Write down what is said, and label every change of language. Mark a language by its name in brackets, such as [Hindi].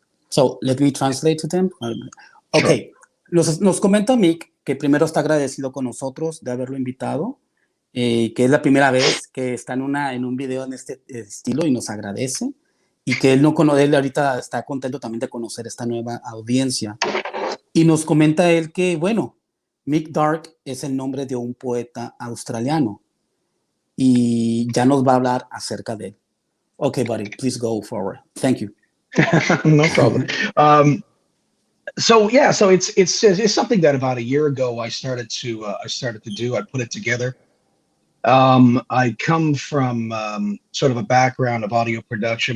[English] So let me translate to them. Okay. Sure. [Spanish] Nos comenta Mick que primero está agradecido con nosotros de haberlo invitado, que es la primera vez que está en un video en este estilo y nos agradece. y que él no conoce, él ahorita está contento también de conocer esta nueva audiencia. Y nos comenta él que, bueno, Mick Dark es el nombre de un poeta australiano y ya nos va a hablar acerca de él. [English] Okay, buddy, please go forward. Thank you. No problem. So yeah, so it's something that about a year ago I started to do. I put it together. I come from sort of a background of audio production.